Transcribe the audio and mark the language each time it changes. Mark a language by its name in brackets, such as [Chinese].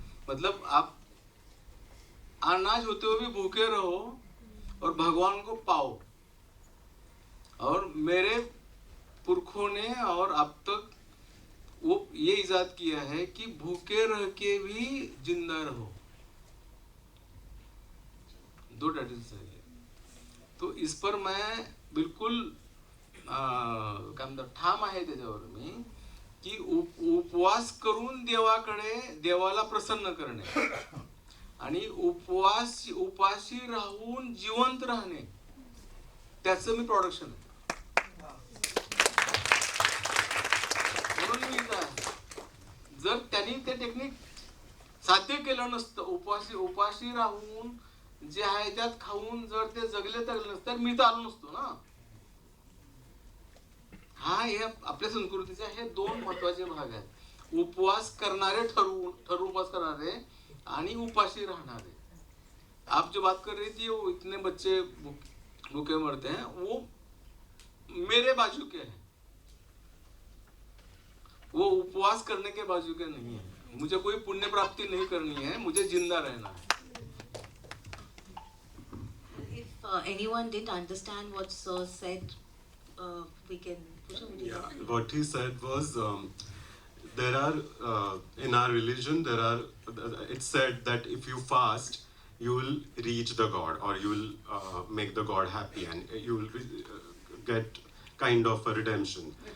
[Hindi] मतलब आप अनाज होते हुए भी भूखे रहो और भगवान को पाओ। और मेरे पुरखों ने और अब तक वो ये इजाद किया है कि भूखे रह के भी जिंदा रहो। दो टाइटल्स है। तो इस पर मैं बिलकुल [Marathi] काय म्हणतात ठाम आहे त्याच्यावर मी की उपवास करून देवाकडे, देवाला प्रसन्न करणे आणि उपाशी राहून जिवंत राहणे, त्याचं मी प्रोडक्शन आहे। म्हणून मी जर त्यांनी ते टेक्निक साध्य केलं नसतं, उपाशी राहून जे आहे त्यात खाऊन जर ते जगले तर मी तर आलो नसतो ना। हा हे आपल्या संस्कृतीचे हे दोन महत्वाचे भाग आहेत, उपवास करणारे, ठरवून उपवास करणारे आणि उपाशी राहणारे। [Hindi] आप जो बात कर रही थी वो इतने बच्चे भूखे मरते हैं, वो मेरे बाजू के हैं, वो उपवास करने के बाजू के नहीं है। मुझे कोई पुण्य प्राप्ति नहीं करनी है, मुझे जिंदा रहना है। [English] If anyone didn't understand what Sir said, we can. Yeah, what he said was there are in our religion there are it's said that if you fast you will reach the God, or you will make the God happy, and you will get kind of a redemption.